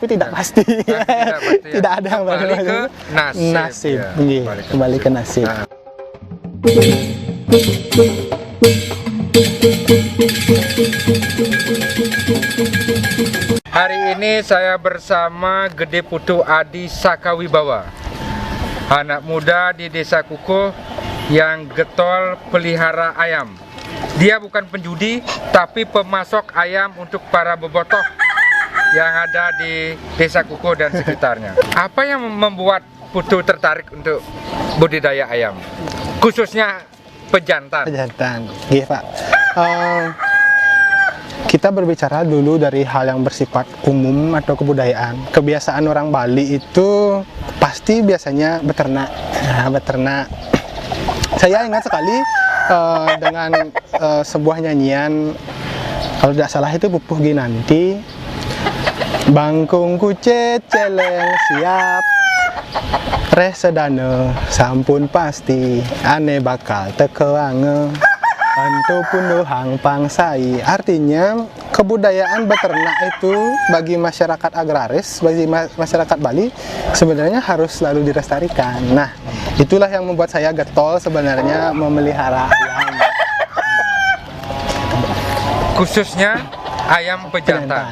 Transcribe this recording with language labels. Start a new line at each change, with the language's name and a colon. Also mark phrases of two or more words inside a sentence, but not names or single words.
Indonesian: tapi tidak pasti. Tidak ada yang kembali ke nasib. Nasib. Ya, Iya, kembali ke nasib. Nah. Hari ini saya bersama Gede Putu Adi Sakawibawa, anak muda di Desa Kukuh yang getol pelihara ayam. Dia bukan penjudi, tapi pemasok ayam untuk para bobotoh yang ada di Desa Kukuh dan sekitarnya. Apa yang membuat Putu tertarik untuk budidaya ayam, khususnya pejantan? Pejantan, iya Pak. Kita berbicara dulu dari hal yang bersifat umum atau kebudayaan. Kebiasaan orang Bali itu pasti biasanya beternak. Nah, beternak. Saya ingat sekali dengan sebuah nyanyian, kalau tidak salah itu Pupuh Ginanti.
Balinese: Bangkung kucet celeng siap, reh sedana sampun pasti, ane bakal tekewange. Anto punuhang pangsai.
Indonesian: Artinya kebudayaan beternak itu bagi masyarakat agraris, bagi masyarakat Bali sebenarnya harus selalu dilestarikan. Nah, itulah yang membuat saya getol sebenarnya memelihara ayam. Khususnya ayam pejantan.